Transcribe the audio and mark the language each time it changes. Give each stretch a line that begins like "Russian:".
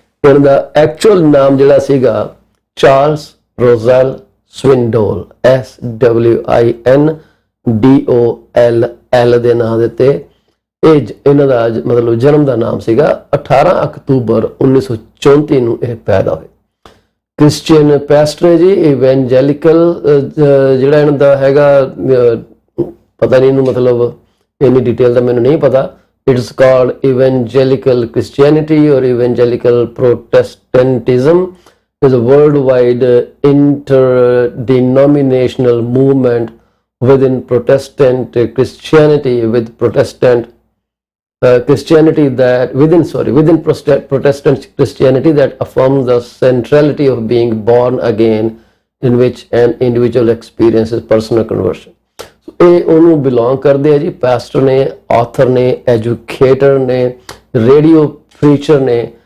Punjabi: ਇਹਨਾਂ ਦਾ ਐਕਚੁਅਲ ਨਾਮ ਜਿਹੜਾ ਸੀਗਾ ਚਾਰਲਸ ਰੋਜ਼ਲ ਸਵਿੰਡੋਲ, SWINDOLL ਦੇ ਨਾਂ ਦੇ ਉੱਤੇ ਇਹਨਾਂ ਦਾ ਮਤਲਬ ਜਨਮ ਦਾ ਨਾਮ ਸੀਗਾ। 18 ਅਕਤੂਬਰ 1934 ਨੂੰ ਇਹ ਪੈਦਾ ਹੋਏ। ਕ੍ਰਿਸਚੀਅਨ ਪੈਸਟਰ ਹੈ ਜੀ, ਇਵੈਂਜੈਲੀਕਲ ਜਿਹੜਾ ਇਹਨਾਂ ਦਾ ਹੈਗਾ, ਪਤਾ ਨਹੀਂ ਇਹਨੂੰ ਮਤਲਬ ਇੰਨੀ ਡਿਟੇਲ ਦਾ ਮੈਨੂੰ ਨਹੀਂ ਪਤਾ।
English: It's called evangelical Christianity or evangelical Protestantism. Is a worldwide interdenominational movement within Protestant Christianity, with Protestant Christianity that within Protestant Christianity that affirms the centrality of being born again, in which an individual experiences personal conversion.
Punjabi: ਇਹ ਉਹਨੂੰ belong ਕਰਦੇ ਆ ਜੀ। ਪੈਸਟਰ ਨੇ, author ਨੇ, educator ਨੇ, radio preacher ਨੇ।